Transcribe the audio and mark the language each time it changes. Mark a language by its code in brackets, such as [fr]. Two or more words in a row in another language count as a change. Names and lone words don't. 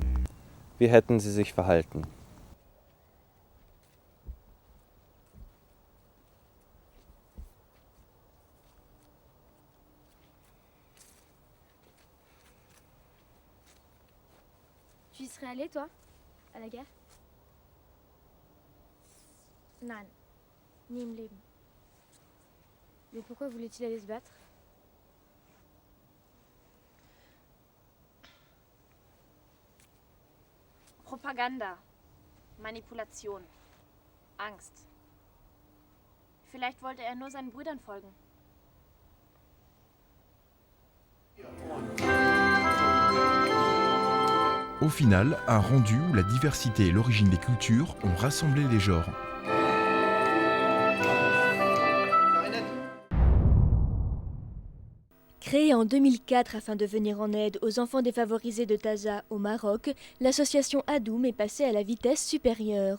[de] Wie hätten Sie sich verhalten? [fr] Tu y serais allé, toi, à la guerre? [de] Nein, nie im Leben. [fr] Mais pourquoi voulait-il aller se battre? [de] Propaganda, Manipulation, Angst. Vielleicht wollte er nur seinen Brüdern folgen. [fr] Au final, un rendu où la diversité et l'origine des cultures ont rassemblé les genres. Créée en 2004 afin de venir en aide aux enfants défavorisés de Taza au Maroc, l'association Adoum est passée à la vitesse supérieure.